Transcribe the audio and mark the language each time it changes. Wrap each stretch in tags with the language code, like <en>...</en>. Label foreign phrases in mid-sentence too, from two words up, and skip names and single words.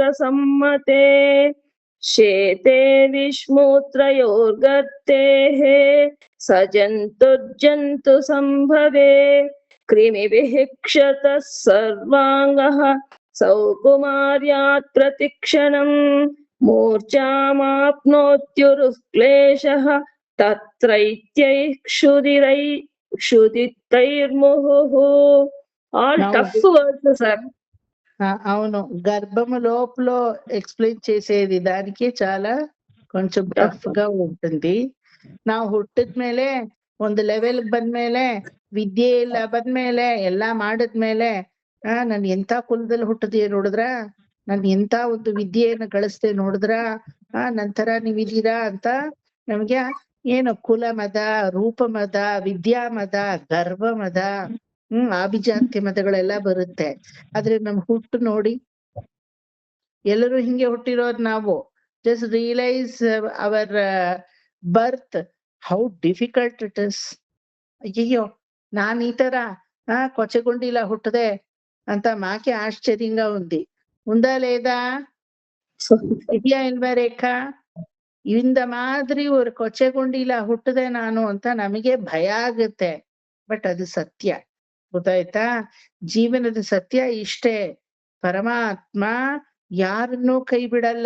<sa>ಸಮ್ಮತೆ ಶೇತೆ ವಿಷ್ಮೂತ್ರಯೋರ್ಗರ್ತೇಃ ಸಜಂತುರ್ಜಂತು ಸಂಭವೆ ಕ್ರಿಮಿಭಿಃ ಕ್ಷತಃ ಸರ್ವಾಂಗಃ ಸೌಕುಮಾರ್ಯಾತ್ ಪ್ರತಿಕ್ಷಣಂ ಮೂರ್ಛಾಮಾಪ್ನೋತ್ಯುರುಃ ಕ್ಲೇಶಃ ತತ್ರೈತ್ಯೈಕ್ಷುದಿರೈರ್ಮುಹುಃ.</sa> <en>All tough words సార్.</en> <te>అవును, గర్భము లోపల ఎక్స్ప్లెయిన్ చేసేది దానికి చాలా కొంచెం టఫ్ గా ఉంటుంది.</te> <kn>ನಾವು ಹುಟ್ಟಿದ್ಮೇಲೆ ಒಂದು ಲೆವೆಲ್ ಬಂದ್ಮೇಲೆ ವಿದ್ಯೆ ಇಲ್ಲ ಬಂದ್ಮೇಲೆ ಎಲ್ಲಾ ಮಾಡಿದ್ಮೇಲೆ ನನ್ ಎಂತ ಕುಲದಲ್ಲಿ ಹುಟ್ಟದೆ ನೋಡಿದ್ರ, ನನ್ ಎಂತ ಒಂದು ವಿದ್ಯೆಯನ್ನ ಗಳಿಸ್ದೆ ನೋಡಿದ್ರ, ನಂತರ ನೀವಿದ್ದೀರಾ ಅಂತ ನಮ್ಗೆ ಏನು ಕುಲ ಮದ, ರೂಪ ಮದ, ವಿದ್ಯಾ ಮದ, ಗರ್ವ ಮದ, ಆಭಿಜಾತ್ಯ ಮದಗಳೆಲ್ಲ ಬರುತ್ತೆ. ಆದ್ರೆ ನಮ್ ಹುಟ್ಟು ನೋಡಿ, ಎಲ್ಲರೂ ಹಿಂಗೆ ಹುಟ್ಟಿರೋದ್ ನಾವು.</kn> <en>Just realise our birth, how difficult it is.</en> <kn>ಅಯ್ಯಯ್ಯೋ ನಾನ್ ఈ ತರ కొచ్చగుండిలా ಹುಟ್ಟದೆ ಅಂತ</kn> <te>మాకే ఆశ్చర్యంగా ఉంది. ఉందా లేదా?</te> <kn>ಇದೆಯಾ ಇಲ್ವಾ ರೇಖಾ? ಇಂದ ಮಾದರಿ ஒரு ಕೊಚ್ಚಗುಂಡಿಲ ಹುಟ್ಟದೆ ನಾನು ಅಂತ ನಮಗೆ ಭಯ ಆಗುತ್ತೆ. ಬಟ್ ಅದು ಸತ್ಯ, ಗೊತ್ತಾಯ್ತಾ? ಜೀವನದ ಸತ್ಯ ಇಷ್ಟೇ. ಪರಮಾತ್ಮ ಯಾರನ್ನೂ ಕೈ ಬಿಡಲ್ಲ.</kn>